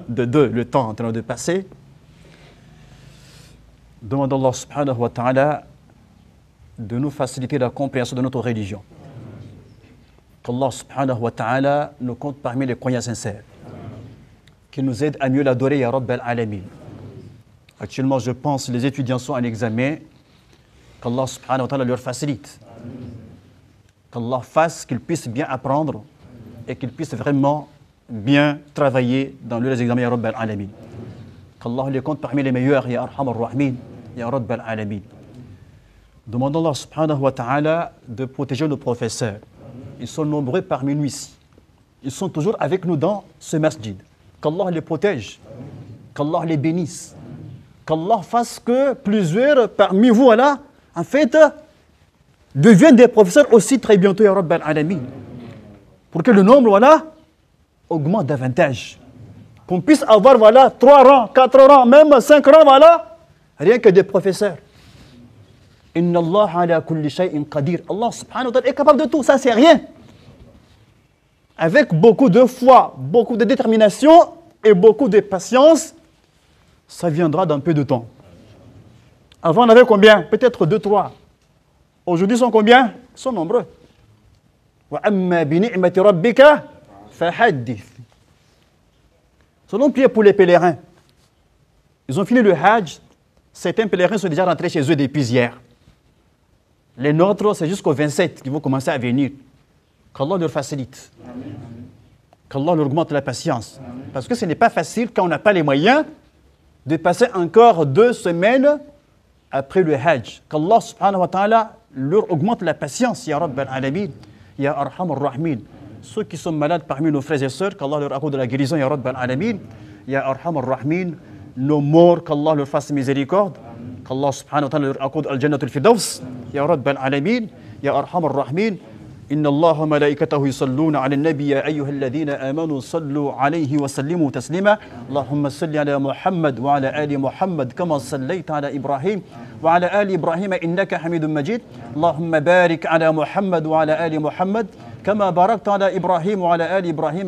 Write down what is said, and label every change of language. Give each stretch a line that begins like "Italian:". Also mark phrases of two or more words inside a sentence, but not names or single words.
French: De 2, le temps est en train de passer. Demandons Allah
Arabic: سبحانه وتعالى
French: de nous faciliter la compréhension de notre religion. Qu'Allah
Arabic: سبحانه وتعالى
French: nous compte parmi les croyants sincères. Qu'il nous aide à mieux l'adorer,
Arabic: يا رب العالمين.
French: Actuellement, je pense que les étudiants sont en examen. Qu'Allah
Arabic: سبحانه وتعالى
French: leur facilite. Qu'Allah fasse qu'ils puissent bien apprendre et qu'ils puissent vraiment bien travailler dans leurs examens,
Arabic: يا رب العالمين.
French: Qu'Allah les compte parmi les meilleurs,
Arabic: يا أرحم الراحمين، يا رب العالمين.
French: Demandons Allah
Arabic: سبحانه وتعالى
French: de protéger nos professeurs. Ils sont nombreux parmi nous ici. Ils sont toujours avec nous dans ce masjid. Qu'Allah les protège. Qu'Allah les bénisse. Qu'Allah fasse que plusieurs parmi vous, là, en fait, deviennent des professeurs aussi très bientôt,
Arabic: يا رب العالمين.
French: Pour que le nombre, voilà, augmente davantage. Qu'on puisse avoir, voilà, 3 rangs, 4 rangs, même 5 rangs, voilà, rien que des professeurs.
Arabic: إن الله على كل شيء قدير.
French: Allah
Arabic: سبحانه وتعالى
French: est capable de tout, ça c'est rien. Avec beaucoup de foi, beaucoup de détermination et beaucoup de patience, ça viendra dans peu de temps. Avant on avait combien? Peut-être 2, 3. Aujourd'hui ils sont combien? Ils sont nombreux.
Arabic: وأما بنعمة ربك فحدث.
French: Selon prier pour les pèlerins. Ils ont fini le Hajj. Certains pèlerins sont déjà rentrés chez eux depuis hier. Les nôtres, c'est jusqu'au 27 qu'ils vont commencer à venir. Qu'Allah leur facilite. Qu'Allah leur augmente la patience. Parce que ce n'est pas facile quand on n'a pas les moyens de passer encore 2 semaines après le Hajj. Qu'Allah
Arabic: سبحانه وتعالى
French: leur augmente la patience,
Arabic: يا رب العالمين، يا أرحم الراحمين.
French: Ceux qui sont malades parmi nos frères et sœurs, qu'Allah leur accorde de la guérison,
Arabic: يا رب العالمين، يا أرحم الراحمين.
French: Nos morts, qu'Allah leur fasse miséricorde. Qu'Allah
Arabic: سبحانه وتعالى
French: leur accorde
Arabic: الجنة الفردوس، يا رب العالمين، يا أرحم الراحمين. إن الله وملائكته يصلون على النبي يا أيها الذين آمنوا صلوا عليه وسلموا تسليما اللهم صل على محمد وعلى آل محمد كما صليت على إبراهيم وعلى آل إبراهيم إنك حميد مجيد اللهم بارك على محمد وعلى آل محمد كما باركت على إبراهيم وعلى آل إبراهيم